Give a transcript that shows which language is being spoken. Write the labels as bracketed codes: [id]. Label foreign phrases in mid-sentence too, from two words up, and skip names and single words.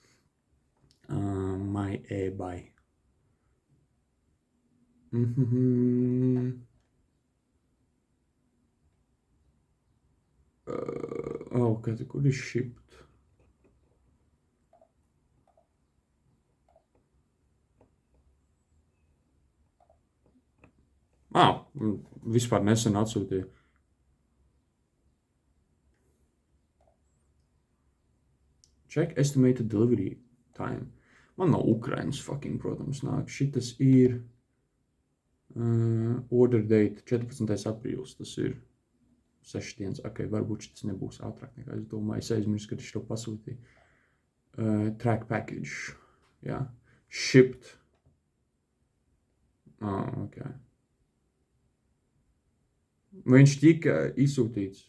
[en] My eBay. [lv] Kur ir shipped? Vispār nesen atsūtīju. [en] Check estimated delivery time. [lv] Man nav Ukrainas fucking, protams, nāk. Šitas ir [en] order date [lv] 14. aprīlis. Tas ir 6 dienas. Ok, varbūt šis nebūs ātrāk nekā es domāju. Es aizmirsu, kad es to pasūtīju. [en] Track package. Jā. Shipped. Ok. [lv] Viņš tika izsūtīts.